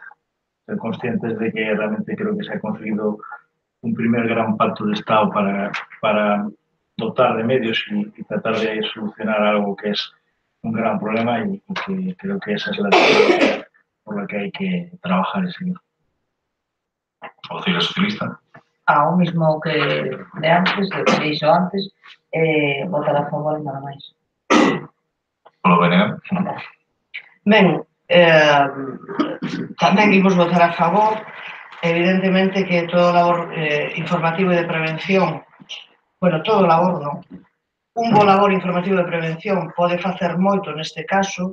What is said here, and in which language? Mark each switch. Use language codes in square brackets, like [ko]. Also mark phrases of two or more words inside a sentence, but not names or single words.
[es] Ser conscientes de que realmente creo que se ha conseguido un primer gran pacto de Estado para dotar de medios y tratar de solucionar algo que es un gran problema y que creo que esa es la dirección por la que hay que trabajar y seguir. Auxilio Socialista. [gl] O mismo que de antes, do que dixo antes, votar a favor e nada máis. Polo BNG. Ben, tamén imos votar a favor. Evidentemente que todo o labor informativo e de prevención, bueno, todo o labor non, un bo labor informativo de prevención pode facer moito neste caso.